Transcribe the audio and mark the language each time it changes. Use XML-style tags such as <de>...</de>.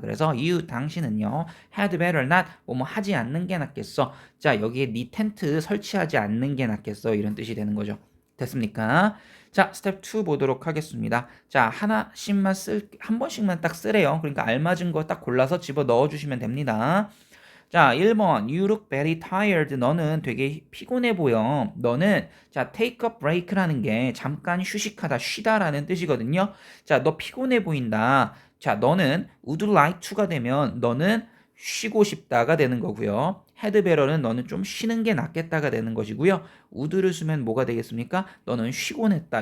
<ko>그래서 you 당신은요.</ko> <en>had better not</en> <ko>하지 않는 게 낫겠어. 자, 여기에 네 텐트 설치하지 않는 게 낫겠어. 이런 뜻이 되는 거죠. 됐습니까? 자, 스텝 2 보도록 하겠습니다. 자, 하나씩만 한 번씩만 딱 쓰래요. 그러니까 알맞은 거 딱 골라서 집어 넣어 주시면 됩니다.</ko> <en>자, 1번 You look very tired.</en> <ko>너는 되게 피곤해 보여. 너는 자,</ko> <en>take a break</en> <ko>라는 게 잠깐 휴식하다, 쉬다라는 뜻이거든요. 자, 너 피곤해 보인다. 자, 너는</ko> <en>would like to</en> <ko>가 되면 너는 쉬고 싶다가 되는 거고요. had better는 너는 좀 쉬는 게 낫겠다가 되는 것이고요. would를 쓰면 뭐가 되겠습니까? 너는 쉬곤 했다.</ko>